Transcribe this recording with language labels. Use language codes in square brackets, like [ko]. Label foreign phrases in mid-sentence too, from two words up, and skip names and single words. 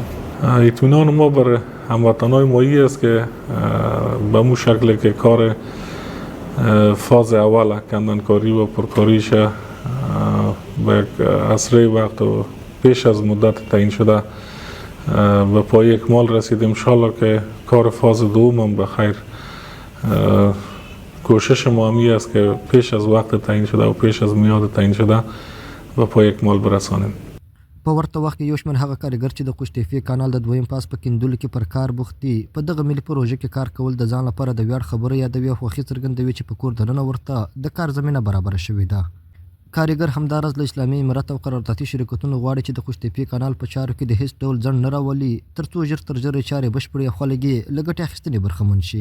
[fa] اطمینان ما بر هموطنهای مایی است که به مو شکل که کار فاز اول کندنکاری و پرکاریش به اسرع وقت و پیش از مدت تعیین شده به پای اکمال رسید. انشالله که کار فاز دوم هم به خیر کوشش ما همی است که پیش از وقت تعیین شده و پیش از میاد تعیین شده به پای اکمال برسانیم. [ps] په ورته وخت کې یو شمېر هغه کارګر چې د قوشتېپې کانال د دویم فاز په کیندلو کې پر کار بوخت دي په دغه ملي پروژه کې کار کول د ځان لپاره د ویاړ خبره یادوي او خوښي څرګندوي چې په کور دننه ورته د کار زمینه برابره شوې ده. کارګر همداراز له اسلامي امارت او قراردادي شرکتونو غواړي چې د قوشتېپې کانال په چارو کې د هیڅ ډول ځنډ نه راولي تر څو ژر تر ژره چارې بشپړې او خلک یې له ګټې اخیستنې برخمن شي.